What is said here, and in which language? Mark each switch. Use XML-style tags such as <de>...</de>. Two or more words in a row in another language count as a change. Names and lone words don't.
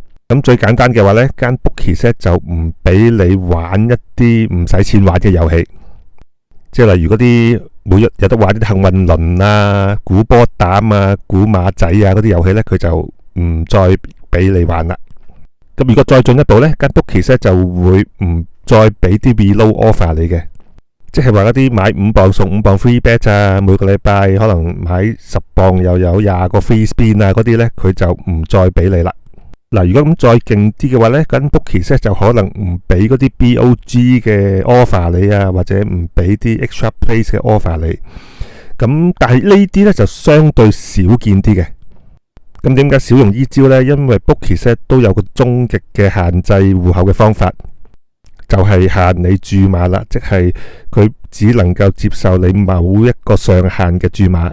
<yue>咁最簡單嘅話呢，間 bookies 呢就唔俾你玩一啲唔使錢玩嘅遊戲。即係例如嗰啲每日有得玩啲幸運輪啊、估波膽啊、估馬仔啊嗰啲遊戲呢，佢就唔再俾你玩啦。咁如果再進一步呢，間 bookies 就會唔再俾啲</yue> <en>reload offer</en> <yue>你嘅，即係話嗰啲買5磅送5磅</yue> <en>free bet</en> <yue>啊，每個禮拜可能買10磅又有20個</yue> <en>free spin</en> <yue>啊嗰啲呢，佢就唔再俾你啦。嗱，如果咁再勁啲嘅話呢，間 bookies 就可能唔俾嗰啲 BOG 嘅 offer 你啊，或者唔俾啲</yue> <en>extra place</en> <yue>嘅 offer 你。咁但係呢啲呢就相對少見啲嘅。咁點解少用呢招呢？因為 bookies 都有個終極嘅限制戶口嘅方法，就係限你注碼啦，即係佢只能夠接受你某一個上限嘅注碼。</yue>